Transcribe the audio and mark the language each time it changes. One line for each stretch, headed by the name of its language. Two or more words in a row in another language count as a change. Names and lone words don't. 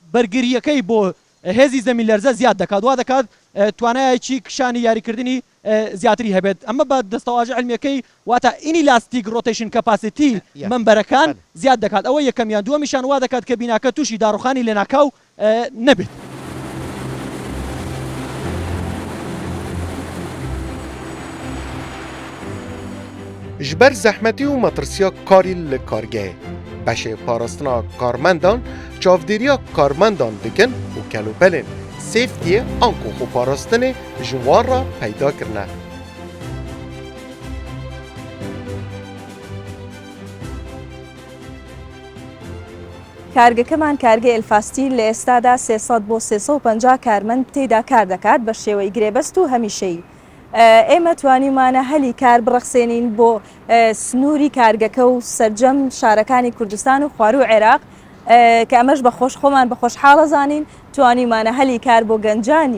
Central Kurdish: بەرگریەکەی بۆ هێزی زەمین لەرزە زیاد دەکات وا دەکات توانایەکی کشانی یاریکردنی زیاتری هەبێت ئەمە بە دەستەواژە علمیەکەی واتە
English: inelastic rotation capacity
Central Kurdish: منبەرەکان زیاد دەکات ئەوە یەکەمیان دووەمیشان وا دەکات کە بیناکە تووشی داڕوخانی لێناکاو نەبێت
Kurdish: ji ber zehmetî û matirsiya karî li kargehê beşê parastina karmendan çavdêriya karmendan dikin û kelûpelên sêftiyê an ku xweparastinê ji wan re peyda kirine.
Central Kurdish: کارگەکەمان کارگەی ئەلفاستیل لە ئێستادا 300 بۆ 350 کارمەند تێیدا کار دەکات بە شێوەی گرێبەست و هەمیشەیی. ئێمە توانیمانە هەلی کار بڕەخسێنین بۆ سنووری کارگەکە و سەرجەم شارەکانی کوردستان و خوار و عێراق کە ئەمەش بەخۆش خۆمان بە خۆشحاڵە زانین توانیمانە هەلی کار بۆ گەنجانی